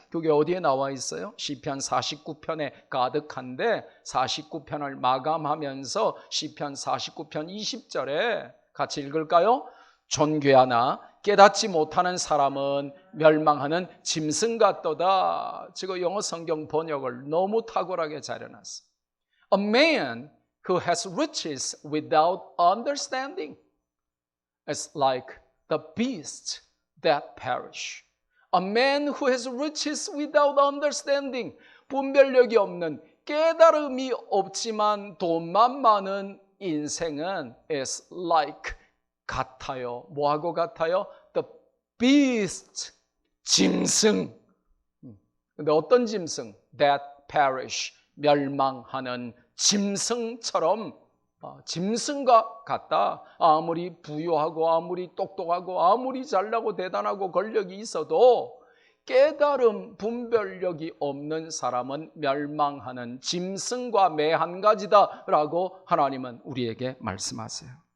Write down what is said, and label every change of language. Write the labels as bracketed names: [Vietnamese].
[Korean] 그게 어디에 나와 있어요? 시편 49편에 가득한데 49편을 마감하면서 시편 49편 20절에 같이 읽을까요? 존귀하나 깨닫지 못하는 사람은 멸망하는 짐승 같도다. 지금 영어 성경 번역을 너무 탁월하게 잘 해놨어요. [English] A man who has riches without understanding is like the beasts that perish. A man who has riches without understanding, [Korean] 분별력이 없는, 깨달음이 없지만 돈만 많은 인생은 [English] is like, [Korean] 같아요. 뭐하고 같아요? [English] The beast, [Korean] 짐승. 근데 어떤 짐승? [English] That perish, [Korean] 멸망하는 짐승처럼 짐승과 같다. 아무리 부유하고 아무리 똑똑하고 아무리 잘나고 대단하고 권력이 있어도 깨달음, 분별력이 없는 사람은 멸망하는 짐승과 매 한 가지다 라고 하나님은 우리에게 말씀하세요.